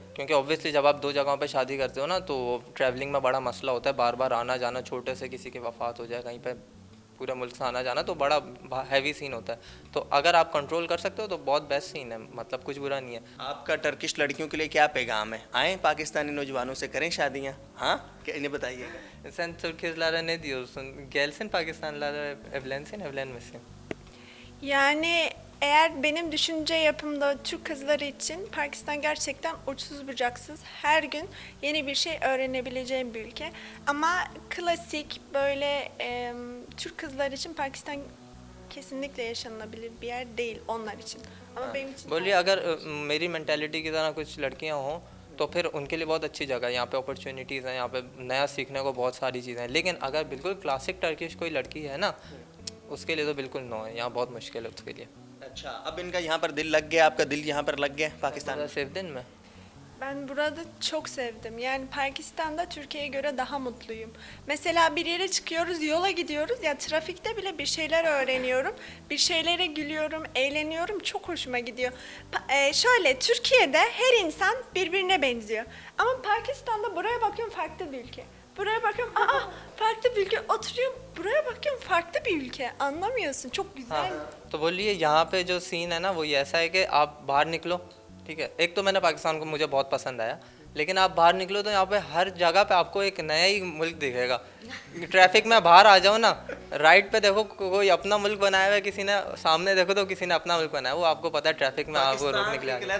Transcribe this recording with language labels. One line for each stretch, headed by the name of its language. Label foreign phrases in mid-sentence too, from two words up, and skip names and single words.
Urdu: کیونکہ اوبوئیسلی جب آپ 2 جگہوں پے شادی کرتے ہو نا تو ٹریولنگ میں بڑا مسئلہ ہوتا ہے، بار بار آنا جانا، چھوٹے سے کسی کی وفات ہو جائے کہیں پے پورے ملک سے آنا جانا تو بڑا
English: heavy scene
Urdu: ہوتا ہے. تو اگر آپ کنٹرول کر سکتے ہو تو بہت
English: best scene
Urdu: ہے، مطلب کچھ برا نہیں ہے. آپ کا ٹرکش لڑکیوں کے لیے کیا پیغام ہے؟ آئیں پاکستانی نوجوانوں سے کریں شادیاں? ہاں، کیا انہیں بتائیے گا.
Turkish: Sen Türkizlere ne diyorsun? Gelsin Pakistanlılara evlenmesin. Yani eğer benim düşünce yapımda Türk kızları için Pakistan gerçekten uçsuz bucaksız her gün yeni bir şey öğrenebileceğim bir ülke. Ama klasik böyle Türk kızlar için Pakistan kesinlikle yaşanılabilir bir yer değil onlar için. Ama benim için
Urdu: بولیے اگر میری مینٹیلٹی کی طرح کچھ لڑکیاں ہوں تو پھر ان کے لیے بہت اچھی جگہ ہے، یہاں پے اپارچونٹیز ہیں، یہاں پے نیا سیکھنے کو بہت ساری چیزیں ہیں. لیکن اگر بالکل
English: classic Turkish
Urdu: کوئی لڑکی ہے نا، اس کے لیے تو بالکل نو ہے، یہاں بہت مشکل ہے اس کے لیے. اچھا، اب ان کا یہاں پر دل لگ گیا، آپ کا دل یہاں پر لگ گیا پاکستان میں?
Turkish: sevdin mi? ben burada çok sevdim. Yani Pakistan'da Türkiye'ye göre daha mutluyum. Mesela bir yere çıkıyoruz, yola gidiyoruz. Ya trafikte bile bir şeyler öğreniyorum. Bir şeylere gülüyorum, eğleniyorum. Çok hoşuma gidiyor. Şöyle Türkiye'de her insan birbirine benziyor. Ama Pakistan'da buraya bakıyorum farklı bir ülke. Buraya bakıyorum farklı bir ülke. Oturuyorum buraya bakıyorum farklı bir ülke. Anlamıyorsun. Çok güzel.
Urdu: تو بولیے یہاں پے جو سین ہے نا وہ یہ ایسا ہے کہ آپ باہر نکلو، ٹھیک ہے? ایک تو میں نے پاکستان کو مجھے بہت پسند آیا، لیکن آپ باہر نکلو تو یہاں پے ہر جگہ پے آپ کو ایک نیا ہی ملک دکھے گا. ٹریفک میں باہر آ جاؤ نا، رائٹ پے دیکھو کوئی اپنا ملک بنایا ہوا ہے کسی نے، سامنے دیکھو تو کسی نے اپنا ملک بنایا ہے، وہ آپ کو پتا ہے ٹریفک میں آپ کو روکنے کے لیے آ گیا.